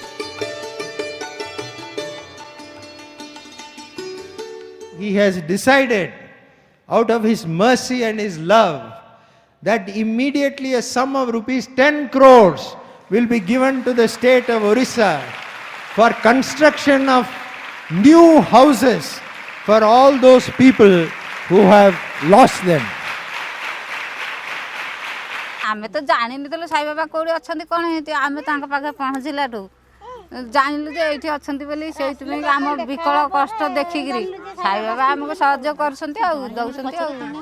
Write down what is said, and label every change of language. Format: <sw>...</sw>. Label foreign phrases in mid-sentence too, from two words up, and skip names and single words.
<en>He has decided, out of his mercy and his love, that immediately a sum of rupees 10 crores will be given to the state of Orissa for construction of new houses for all those people who have lost them.</en> <or>ଆମେ ତ ଜାଣିନଥିଲୁ ସାଇ ବାବା କୋଉଠି ଅଛନ୍ତି କ'ଣ ହେଇଛି ଆମେ ତାଙ୍କ ପାଖରେ ପହଞ୍ଚିଲାଠୁ ଜାଣିଲୁ ଯେ ଏଇଠି ଅଛନ୍ତି ବୋଲି ସେଇଥିପାଇଁ ଆମ ବିକଳ କଷ୍ଟ ଦେଖିକିରି ସାଇ ବାବା ଆମକୁ ସହଯୋଗ କରୁଛନ୍ତି ଆଉ ଦଉଛନ୍ତି ଆଉ।</or>